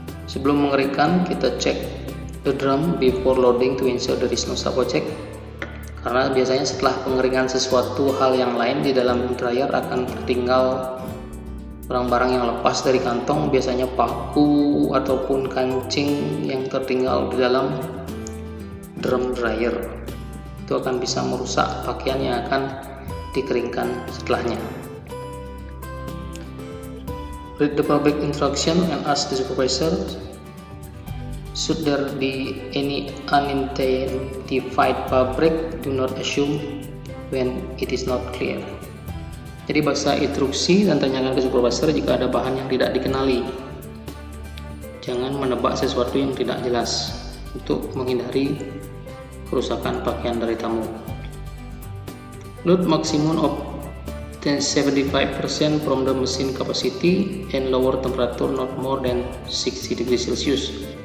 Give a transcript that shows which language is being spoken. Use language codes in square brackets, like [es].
[id] Sebelum mengeringkan, kita cek [en] the drum before loading to ensure there is no subject, [id] karena biasanya setelah pengeringan sesuatu hal yang lain di dalam dryer akan tertinggal barang-barang yang lepas dari kantong, biasanya paku ataupun kancing yang tertinggal di dalam drum dryer. Itu akan bisa merusak pakaian yang akan dikeringkan setelahnya. [en] Read the public instruction and ask the supervisor, should there be any unidentified fabric, do not assume when it is not clear. [id] Jadi baca instruksi dan tanyakan ke supervisor jika ada bahan yang tidak dikenali. Jangan menebak sesuatu yang tidak jelas untuk menghindari kerusakan pakaian dari tamu. [en] Load maximum of 75% from the machine capacity and lower temperature not more than 60 degrees Celsius.